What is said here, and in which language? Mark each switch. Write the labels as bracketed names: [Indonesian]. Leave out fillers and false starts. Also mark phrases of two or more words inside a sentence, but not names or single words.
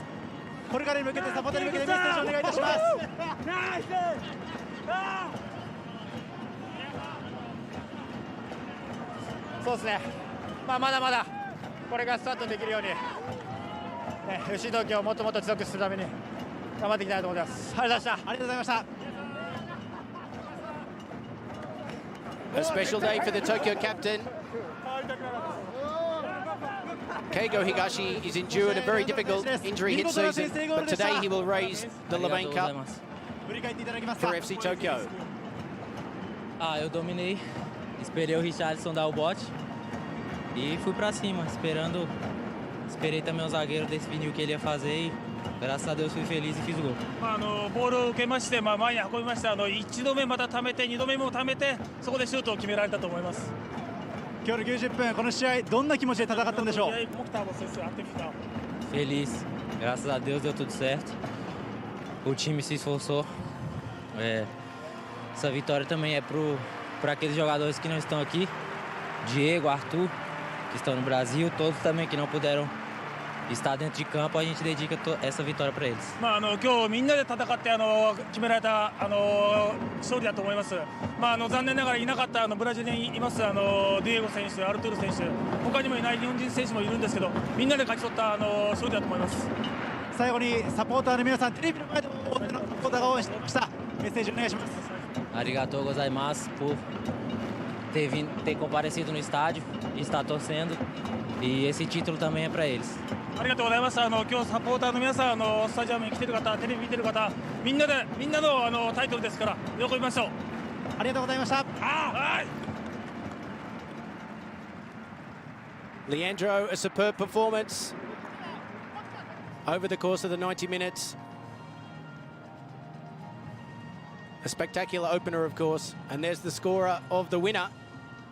[Japanese] これからに向けてサポーターに向けてメッセージをお願いいたします。そうですね、まだまだこれがスタートできるように、FC 東京をもっともっと強くするために頑張っていきたいと思います。ありがとうございました。ありがとうございました。 [English] A special day for the Tokyo captain. Keigo Higashi has endured a very difficult injury hit season, but today he will raise the Levain Cup for FC Tokyo. [Portuguese] Eu dominei, esperei o Richarlison dar o bote e fui pra cima, esperei também o zagueiro definir o que ele ia fazer e graças a Deus fui feliz e fiz o gol. [Japanese] ボールを受けまして、前に運びました。1度目また溜めて、2度目も溜めて、そこでシュートを決められたと思います。今日の90分、この試合どんな気持ちで戦ったんでしょう。 [Portuguese] Feliz, graças a Deus deu tudo certo. O time se esforçou. Essa vitória também é para aqueles jogadores que não estão aqui, Diego, Arthur, que estão no Brasil, todos também que não puderam estar dentro de campo, a gente dedica essa vitória para eles. [Japanese] 今日みんなで戦って決められた勝利だと思います。残念ながらいなかったブラジルにいますディエゴ選手、アルトゥール選手、他にもいない日本人選手もいるんですけど、みんなで勝ち取った勝利だと思います。最後にサポーターの皆さん、テレビの前でもサポーターが応援していました。メッセージお願いします。ありがとうございます [Portuguese] por ter comparecido no estádio e estar torcendo, e esse título também é para eles. [Japanese] ありがとうございます。今日サポーターの皆さん、スタジアムに来てる方、テレビ見てる方、みんなのタイトルですから喜びましょう。ありがとうございました。はい。 [English] Leandro, a superb performance over the course of the 90 minutes. A spectacular opener, of course, and there's the scorer of the winner.